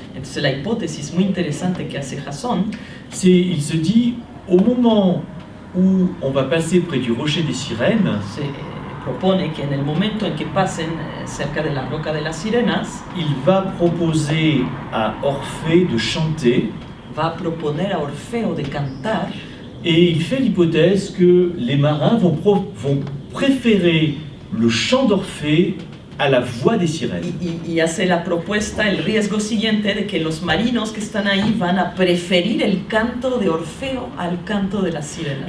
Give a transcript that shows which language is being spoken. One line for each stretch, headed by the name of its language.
Spanish: Entonces la hipótesis muy interesante que hace Jasón
French: c'est il se dit, au moment où on va passer près du rocher des sirènes,
Spanish: propone que en el momento en que pasen cerca de la roca de las sirenas,
French: il va proposer à Orphée de chanter,
Spanish: va a proponer a Orfeo de cantar,
French: et il fait l'hypothèse que les marins vont préférer le chant d'Orphée a la voix des sirènes.
Spanish: y hace la propuesta, el riesgo siguiente de que los marinos que están ahí van a preferir el canto de Orfeo al canto de las sirenas.